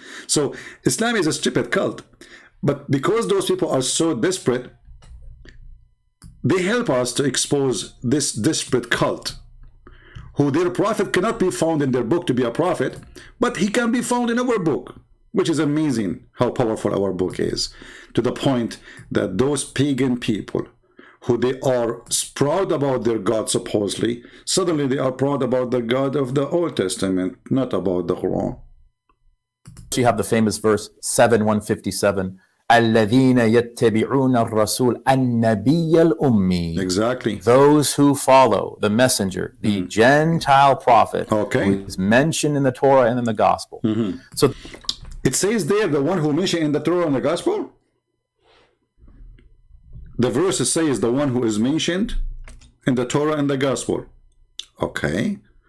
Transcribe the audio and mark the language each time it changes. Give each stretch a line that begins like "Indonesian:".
English: So Islam is a stupid cult. But because those people are so desperate, they help us to expose this desperate cult, who their prophet cannot be found in their book to be a prophet, but he can be found in our book, which is amazing how powerful our book is, to the point that those pagan people, who they are proud about their God supposedly, suddenly they are proud about the God of the Old Testament, not about the Quran. You have the famous verse 7:157.
Arabic: الذين يتبعون الرسول النبي الأمي.
English: Exactly. Those who follow the messenger, the Gentile prophet, who is mentioned in the Torah and in the Gospel. So it says there, the one who mentioned in the Torah and the Gospel. The verse says the one who is mentioned in the Torah and the Gospel. Okay.